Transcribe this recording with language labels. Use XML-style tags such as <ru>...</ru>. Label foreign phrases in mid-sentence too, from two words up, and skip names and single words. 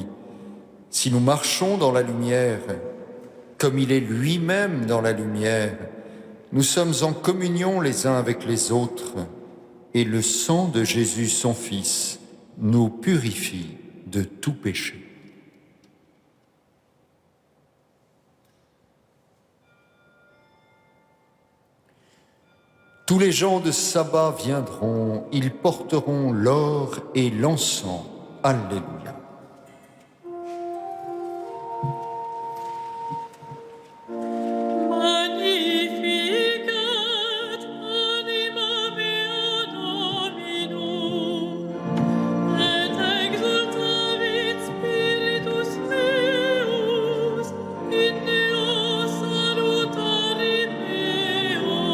<fr>Si nous marchons dans la lumière, comme il est lui-même dans la lumière, nous sommes en communion les uns avec les autres, et le sang de Jésus, son Fils, nous purifie de tout péché. Tous les gens de Saba viendront, ils porteront l'or et l'encens. Alléluia.</fr> <la>Magnificat anima mea Dominum, et exultavit spiritus meus, in Deo salutari meo.</la>